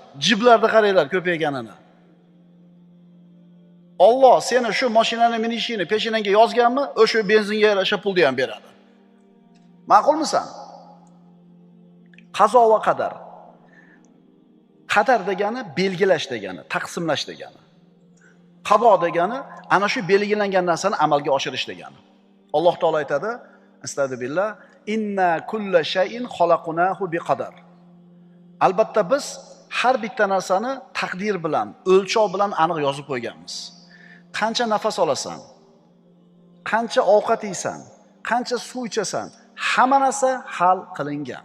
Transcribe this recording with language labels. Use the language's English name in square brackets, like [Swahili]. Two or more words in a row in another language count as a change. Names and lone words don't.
[Uzbek] Jiblarni qaranglar ko'payganini. Alloh seni shu mashinani minishingni peshinangga yozganmi, o'sha benzinga yarasha pulni ham beradi. Ma'qulmisan? Qazo va qadar. Qadar degani belgilash degani, taqsimlash degani. Qado degani ana shu belgilangan narsani amalga oshirish degani. Alloh taolo aytadi: [Arabic] أستغفر الله، إن كل شيء خلقناه بقدر. [Uzbek] Albatta biz har bitta narsani taqdir bilan, o'lchov bilan aniq yozib qo'yganmiz. Qancha nafas olasan, qancha ovqat yeysan, qancha suv ichasan, hamma narsa hal qilingan.